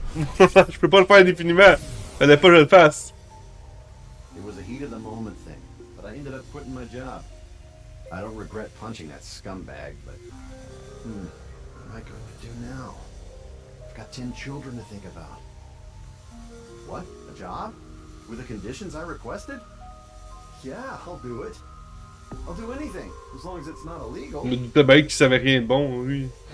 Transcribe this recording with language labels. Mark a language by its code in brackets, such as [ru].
[fr] Je peux pas le faire indéfiniment. Fallait pas que je le fasse. [en] It was a heat of the moment thing, but I ended up quitting my job. I don't regret punching that scumbag, but what am I going to do now? I've got 10 children to think about. What? A job? With the conditions I requested? Yeah, I'll do it. I'll do anything, as long as it's not illegal. [fr] Je me doutais bien qu'il savait rien de bon, lui.